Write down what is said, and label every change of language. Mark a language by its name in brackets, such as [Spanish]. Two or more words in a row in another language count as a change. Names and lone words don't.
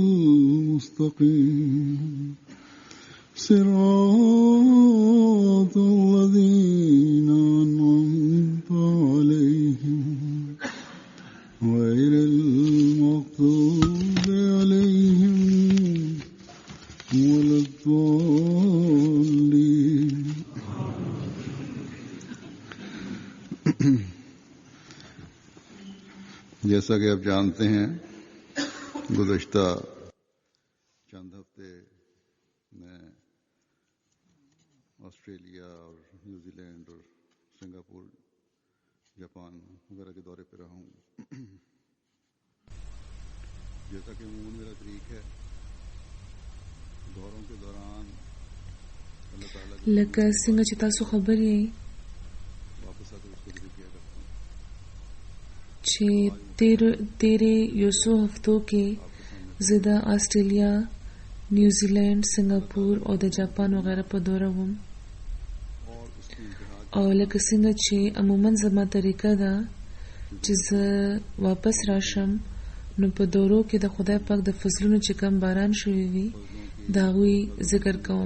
[Arabic] المستقيم صراط الذين أنعمت عليهم غير المغضوب عليهم ولا الضالين. [Urdu] جیسا کہ آپ جانتے ہیں گزشتہ چند ہفتے میں آسٹریلیا اور نیوزی لینڈ اور سنگاپور جاپان وغیرہ کے دورے پر رہا ہوں. جیسا کہ عموماً میرا طریق ہے دوروں کے دوران اللہ تعالیٰ [Pashto] لکه څنګه چې تاسو خبر یې [Urdu] واپس آکر اس کو ذکر کیا کرتا ہوں. [Pashto] چې تیرې یو څو هفتو کې زه د آسټرالیا، نیوزیلینډ، سنگاپور او د جاپان وغیره په دوره وم. او لکه څنګه چې عموما زما طریقه ده چې زه واپس راشم نو په دورو کې د خدای پاک د فضلونو چې کم باران شوی وي د هغوی ذکر کوم.